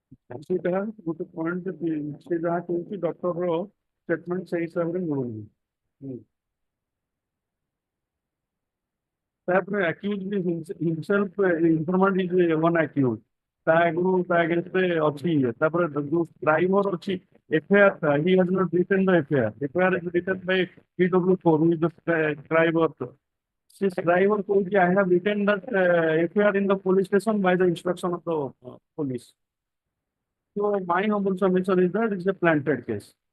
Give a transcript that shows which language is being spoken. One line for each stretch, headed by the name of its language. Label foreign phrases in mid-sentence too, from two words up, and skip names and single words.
Odia: ସେଇଟା ଗୋଟେ point ସେ ଯାହା କହୁଛି ଡକ୍ଟର ର statement ସେଇ ହିସାବରେ ମିଳୁନି।
English: ତାପରେ accused himself informant is one accused।
Odia: ତା ଆଗରୁ ତା against ରେ ଅଛି ତାପରେ ଯୋଉ driver ଅଛି
English: FIR he has not written the FIR is written by PW4 who is the driver। This driver told I have written that FIR in the police station by the instruction of the police। So my humble submission is that it's a planted case।